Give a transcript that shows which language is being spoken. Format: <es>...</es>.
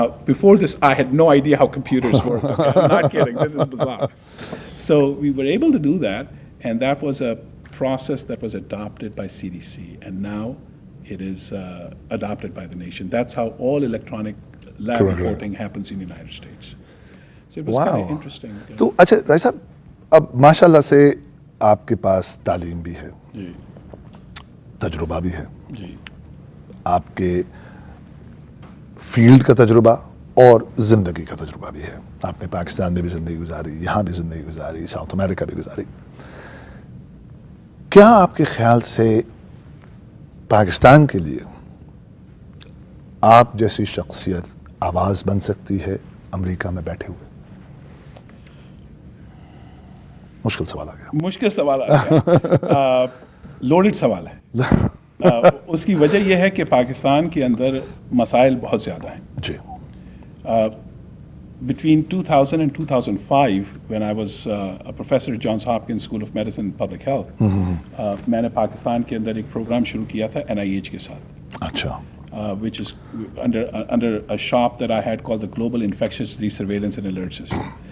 <en>Now, before this, I had no idea how computers work. Okay? I'm not kidding. This is bizarre. So we were able to do that, and that was a process that was adopted by CDC, and now it is adopted by the nation. That's how all electronic lab reporting happens in the United States. So it was kind of interesting.</en> <ur>تو اچھا راج صاحب اب ماشاء اللہ سے آپ کے پاس تعلیم بھی ہے جی تجربہ بھی ہے جی آپ کے فیلڈ کا تجربہ اور زندگی کا تجربہ بھی ہے. آپ نے پاکستان میں بھی زندگی گزاری, یہاں بھی زندگی گزاری, ساؤتھ امریکہ بھی گزاری. کیا آپ کے خیال سے پاکستان کے لیے آپ جیسی شخصیت آواز بن سکتی ہے امریکہ میں بیٹھے ہوئے؟ مشکل سوال آ گیا. مشکل سوال آ گیا. لوڈڈ سوال ہے. اس کی وجہ یہ ہے کہ پاکستان کے اندر مسائل بہت زیادہ ہیں. جی.</ur> <en>Between 2000 and 2005, when I was a professor at Johns Hopkins School of Medicine and Public Health,</en> <ur>میں نے پاکستان کے اندر ایک پروگرام شروع کیا تھا NIH کے ساتھ. اچھا.</ur> <en>Which is under a shop that I had called the Global Infectious Disease Surveillance and Alert System.</en>